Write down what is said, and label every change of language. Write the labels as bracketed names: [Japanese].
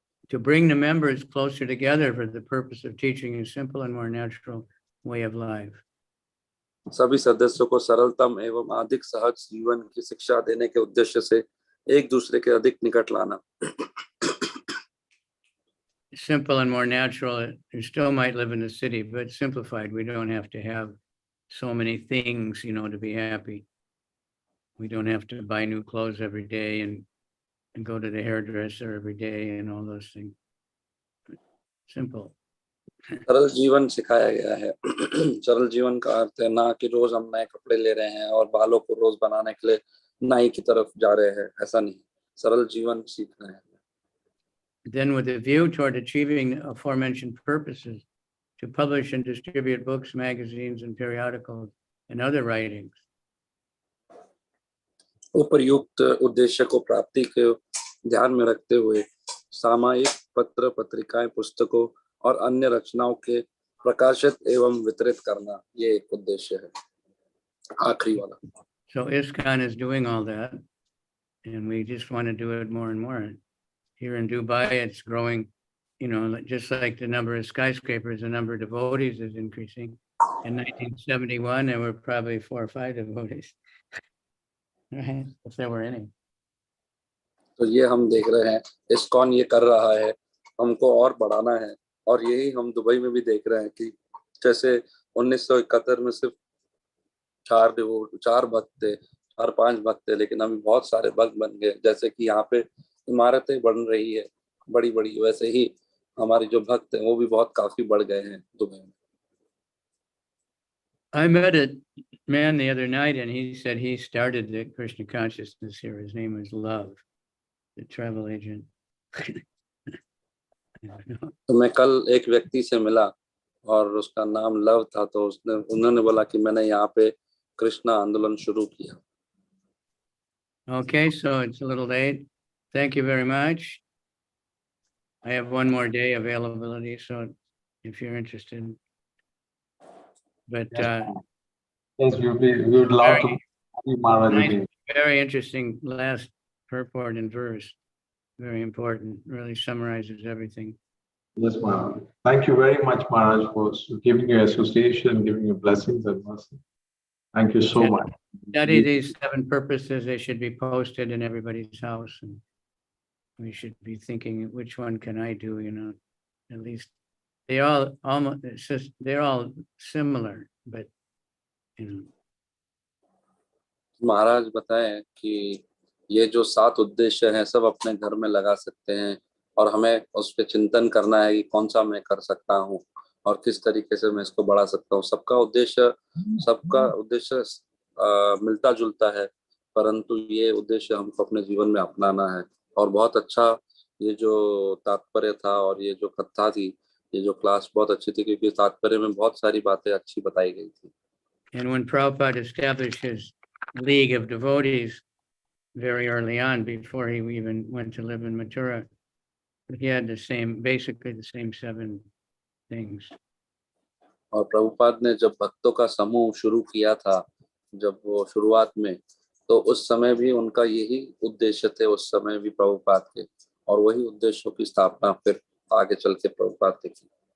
[English] to bring the members closer together for the purpose of teaching a simple and more natural way of life. [Hindi] सभी सदस्यों को सरलतम एवं अधिक सहज जीवन की शिक्षा देने के उद्देश्य से एक दूसरे के अधिक निकट लाना. [English] Simple and more natural, you still might live in the city, but simplified. We don't have to have so many things, you know, to be happy. We don't have to buy new clothes every day and go to the hairdresser every day and all those things. Simple. [Hindi] सरल जीवन सिखाया गया है. सरल जीवन का अर्थ है ना कि रोज हम नए कपड़े ले रहे हैं और बालों को रोज बनाने के लिए नाई की तरफ जा रहे हैं. ऐसा नहीं. सरल जीवन सीख रहे हैं. [English] Then with a view toward achieving the aforementioned purposes, to publish and distribute books, magazines, and periodicals, and other writings. [Hindi] उपर्युक्त उद्देश्य को प्राप्ति के ध्यान में रखते हुए सामायिक पत्र, पत्रिकाएं, पुस्तकों और अन्य रचनाओं के प्रकाशित एवं वितरित करना, ये एक उद्देश्य है. आखिरी वाला. [English] So ISKCON is doing all that, and we just want to do it more and more. Here in Dubai, it's growing, you know, just like the number of skyscrapers, the number of devotees is increasing. In 1971, there were probably 4 or 5 devotees, right? If there were any. [Hindi] तो ये हम देख रहे हैं, ISKCON ये कर रहा है, हमको और बढ़ाना है. और यही हम दुबई में भी देख रहे हैं कि जैसे 1971 में सिर्फ 4 भक्त थे, 4-5 भक्त थे, लेकिन अभी बहुत सारे भक्त बन गए. जैसे कि यहाँ पे इमारतें बन रही है बड़ी बड़ी, वैसे ही हमारे जो भक्त हैं वो भी बहुत काफी बढ़ गए हैं दुबई में. [English] I met a man the other night, and he said he started the Krishna consciousness here. His name was Love, the travel agent. [Hindi] तो मैं कल एक व्यक्ति से मिला और उसका नाम लव था. तो उन्होंने बोला कि मैंने यहाँ पे कृष्णा आंदोलन शुरू किया. [English] Okay, so it's a little late. Thank you very much. I have one more day availability, so if you're interested. But Yes, we would love to see Maharaj nice, again. very interesting last purport and verse. Very important. Really summarizes everything. Yes, Maharaj. Thank you very much, Maharaj, for giving your association, giving your blessings and mercy. Thank you so much. Study these 7 purposes. They should be posted in everybody's house, and we should be thinking, which one can I do? You know, at least they all almost. It's just they're all similar, but you know. [Hindi] महाराज बताएं कि ये जो 7 उद्देश्य हैं सब अपने घर में लगा सकते हैं और हमें उस पर चिंतन करना है कि कौन सा मैं कर सकता हूँ और किस तरीके से मैं इसको बढ़ा सकता हूँ. सबका उद्देश्य मिलता जुलता है, परंतु ये उद्देश्य हमको अपने जीवन में अपनाना है. और बहुत अच्छा ये जो तात्पर्य था और ये जो कथा थी, ये जो क्लास बहुत अच्छी थी, क्योंकि तात्पर्य में बहुत सारी बातें अच्छी बताई गई थी. [English] And when Prabhupada established his League of Devotees very early on, before he even went to live in Mathura, he had basically the same 7 things. [Hindi] और प्रभुपाद ने जब भक्तों का समूह शुरू किया था, जब वो शुरुआत में, तो उस समय भी उनका यही उद्देश्य थे, उस समय भी प्रभुपाद के, और वही उद्देश्यों की स्थापना फिर आगे चल के प्रभुपाद ने की.